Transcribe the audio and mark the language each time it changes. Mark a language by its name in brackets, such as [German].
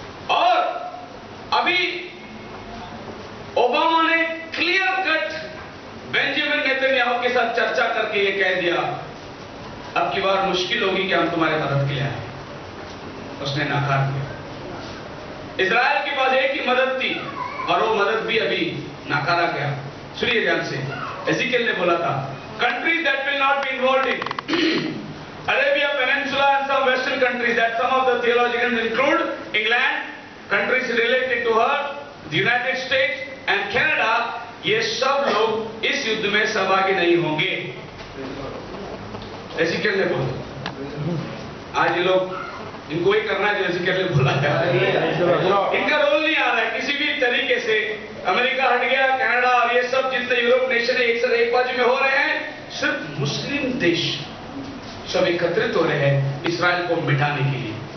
[Hindi] और अभी ओबामा ने क्लियर कट बेंजामिन नेतन्याहू के साथ चर्चा करके ये कह दिया, अब की बार मुश्किल होगी कि हम तुम्हारे मदद के लिए आए। उसने नकार दिया। इजराइल के पास एक ही मदद थी और वो मदद भी अभी नकारा गया। सुनिए ध्यान से, एज़ेकियल ने बोला था, [English] countries that will not be involved in Arabia Peninsula and some western countries that some of the theologians include England, countries related to her, the United States and Canada, [Hindi] ये सब लोग इस युद्ध में सहभागी नहीं होंगे। एज़ेकियल ने बोला। आज ये लोग, इनको ही करना है जो एज़ेकियल ने बोला है। इनका रोल नहीं आ रहा है किसी भी तरीके से। अमेरिका हट गया, कनाडा और ये सब जितने यूरोप नेशन है एक साथ एक बाजू में हो रहे हैं। सिर्फ मुस्लिम देश सब एकत्रित हो रहे हैं इजराइल को मिटाने के लिए।